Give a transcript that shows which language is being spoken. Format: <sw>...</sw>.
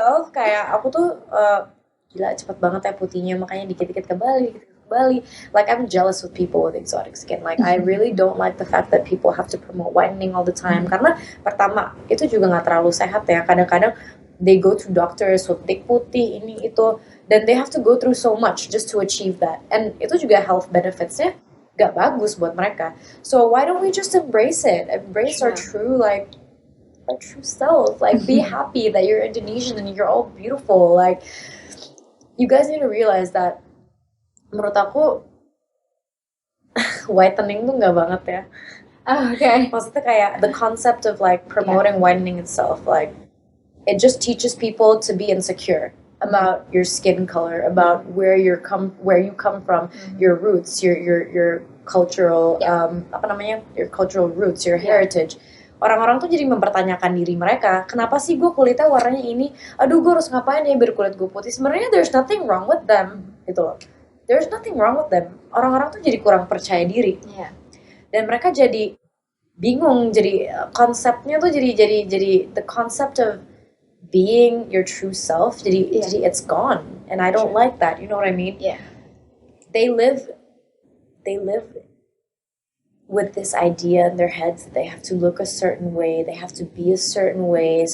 <id>Kayak aku tuh gila cepet banget ya putihnya, makanya dikit-dikit ke Bali.</id> <en>Like I'm jealous with people with exotic skin. Like I really don't like the fact that people have to promote whitening all the time.</en> <id>Karena pertama itu juga nggak terlalu sehat ya. Kadang-kadang</id> <en>they go to doctors with</en> <id>putih ini itu, dan</id> <en>they have to go through so much just to achieve that.</en> <id>And itu juga health benefits-nya gak bagus buat mereka.</id> <en>So why don't we just embrace it? Embrace our true self. Like be happy that you're Indonesian and you're all beautiful. Like you guys need to realize that.</en> <id>Menurut aku whitening tuh gak banget ya.</id> <en>Okay.</en> <id>Maksudnya kayak</id> <en>the concept of like promoting whitening itself, like it just teaches people to be insecure about your skin color, about where you come from, your roots, your cultural your cultural roots, your heritage.</en> <id>Orang-orang tuh jadi mempertanyakan diri mereka, kenapa sih gue kulitnya warnanya ini? Aduh, gue harus ngapain ya biar kulit gue putih? Sebenarnya</id> <en>there's nothing wrong with them,</en> <id>gitu loh.</id> <en>There's nothing wrong with them.</en> <id>Orang-orang tuh jadi kurang percaya diri. Dan mereka jadi bingung, jadi konsepnya tuh jadi</id> <en>the concept of being your true self, jadi it's gone, and I don't like that. You know what I mean? Yeah. They live with this idea in their heads that they have to look a certain way, they have to be a certain way.</en>